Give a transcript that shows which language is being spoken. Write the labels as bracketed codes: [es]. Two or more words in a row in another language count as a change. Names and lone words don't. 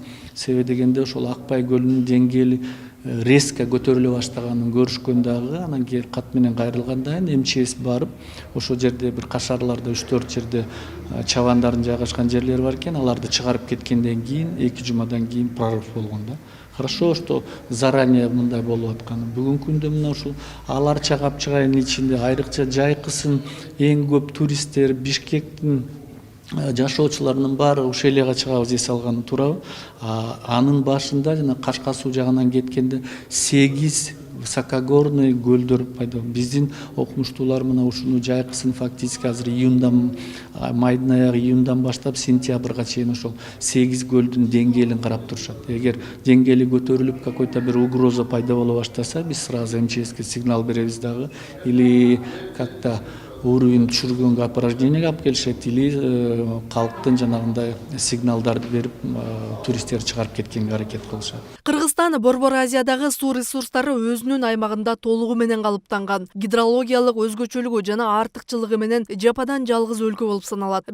[ky] Себеби дегенде ошол Акбай көлүнүн деңгээли резко көтөрүлө баштаганын көрүшкөн дагы, анан кийин кат менен кайрылгандан кийин МЧС барып, ошол жерде бир кашарларда 3-4 жерде чабандардын жайгашкан жерлери бар экен, аларды чыгарып кеткенден кийин 2 жумадан кийин прорыв болгон да. [ru] Хорошо, что заранее [ky] мындай болуп атканы. Бүгүнкү күндө мына ушул Аларча Капчыгайдын ичинде айрыкча Жайкысын эң көп туристтер, Бишкектин жашоочуларынын баары Ушелияга чыгабыз эс алганы туурабы. Анын башында жана Кашка суу жагынан кеткенде 8 высокогорный көлдөр пайда болду. Биздин окумуштуулар мына ушуну Жайкысын фактически азыр майдын аягы июндан баштап сентябрга чейин ошол 8 көлдүн деңгээлин карап турушат. Эгер деңгээли көтөрүлүп какой-то бир угроза пайда боло баштаса, биз сразу МЧСке сигнал беребиз дагы, [ru] или как-то уровень [ky] түшүргөнгө опорожнениеге алып келишет, или калктын жанагындай сигналдарды берип туристтерди чыгарып кеткенге аракет кылышат. Кыргызстан Борбор Азиядагы суу ресурстары өзүнүн аймагында толугу менен калыптанган. Гидрологиялык өзгөчөлүгү жана артыкчылыгы менен жападан жалгыз өлкө болуп саналат.